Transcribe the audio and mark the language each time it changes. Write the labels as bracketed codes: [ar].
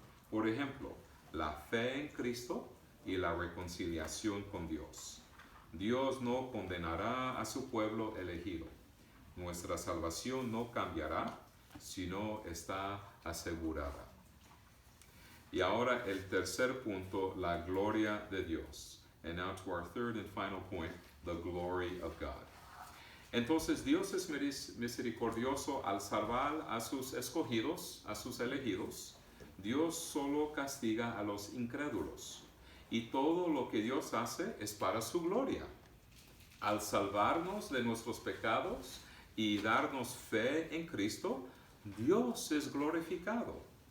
[es] Por ejemplo, la fe en Cristo y la reconciliación con Dios. Dios no condenará a su pueblo elegido. Nuestra salvación no cambiará, sino está asegurada. Y ahora el tercer punto, la gloria de Dios. [en] And now to our third and final point, the glory of God. [es] Entonces Dios es misericordioso al salvar a sus escogidos, a sus elegidos. Dios solo castiga a los incrédulos. Y todo lo que Dios hace es para su gloria. Al salvarnos de nuestros pecados y darnos fe en Cristo, Dios es glorificado.